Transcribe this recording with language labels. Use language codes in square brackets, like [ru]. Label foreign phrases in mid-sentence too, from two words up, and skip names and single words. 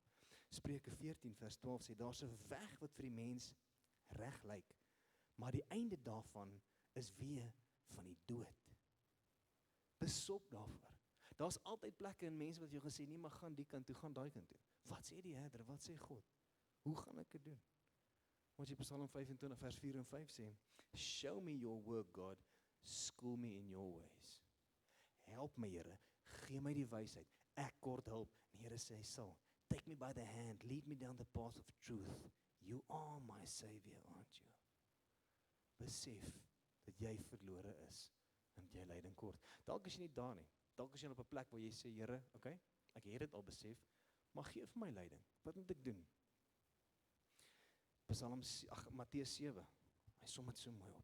[af] Spreuke 14 vers 12 sê, daar's 'n weg wat vir die mens reg lyk, maar die einde daarvan is weë van die dood. Besop daarvoor. Daar's altyd plekke in mense wat jou gesê, nee, maar gaan die kant toe, gaan daai kant toe. Wat sê die herder, wat sê God? Hoe gaan ek dit doen? Wat jy Psalm 25 vers 4 en 5 sê, [en] show me your work, God, school me in your ways. [af] Help my, Here, gee my die wysheid, ek kort hulp. En die Here sê, Saul, [en] take me by the hand, lead me down the path of truth. You are my Savior, aren't you? [af] Besef dat jy verlore is en dat jy lyding kort. Dalk is jy nie daar nie. Dalk is jy op 'n plek waar jy sê, Here, okay, ek het dit al besef, maar gee vir my lyding. Wat moet ek doen? Matteus 7, hy som dit so mooi op.